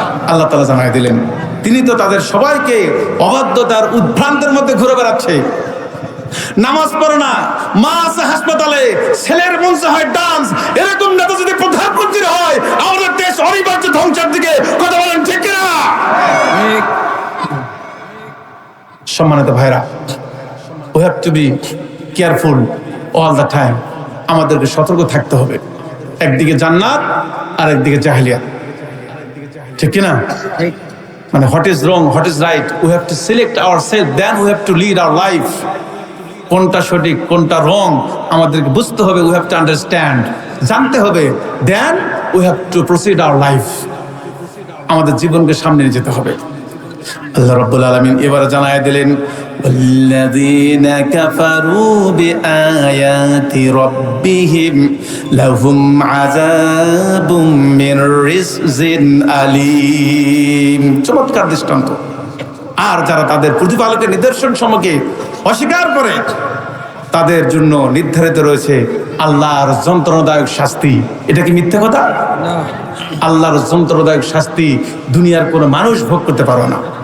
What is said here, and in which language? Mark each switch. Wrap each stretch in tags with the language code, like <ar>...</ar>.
<bn>আল্লাহ তাআলা জানায় দিলেন, তিনি তো তাদের সবাইকে অবাধ্যতার উদ্ভ্রান্তের মধ্যে ঘুরে বেড়াচ্ছে। নামাজ পড়ে না, মা আছে হাসপাতালে, ছেলের মঞ্চে হয় ডান্স। এরকম নেতা যদি প্রধানমন্ত্রী হয়, আমাদের দেশ অনিবার্য ধ্বংসের দিকে, কথা বলেন ঠিক কিনা? সম্মানিত ভাইরা,</bn> <en>we have to be careful all the time.</en> <bn>আমাদেরকে সতর্ক থাকতে হবে। একদিকে জান্নাত আর একদিকে জাহেলিয়াত, ঠিক কিনা?</bn> <en>মানে what is wrong, what is right, we have to select ourself, then we have to lead our life.</en> <bn>কোনটা সঠিক কোনটা রং আমাদেরকে বুঝতে হবে।</bn> <en>we have to understand,</en> <bn>জানতে হবে।</bn> <en>then we have to proceed our life,</en> <bn>আমাদের জীবনকে সামনে নিয়ে যেতে হবে। আল্লাহ রাব্বুল আলামিন এবারে জানায় দিলেন,</bn> <ar>والذين كفروا بآيات ربهم لهم عذاب من رجز أليم।</ar> <bn>চমৎকার দৃষ্টান্ত। আর যারা তাদের প্রতিপালকের নিদর্শন সমূহকে অস্বীকার করে, তাদের জন্য নির্ধারিত রয়েছে আল্লাহর যন্ত্রণাদায়ক শাস্তি। এটা কি মিথ্যা কথা? আল্লাহর যন্ত্রণাদায়ক শাস্তি দুনিয়ার কোনো মানুষ ভোগ করতে পারবে না।</bn>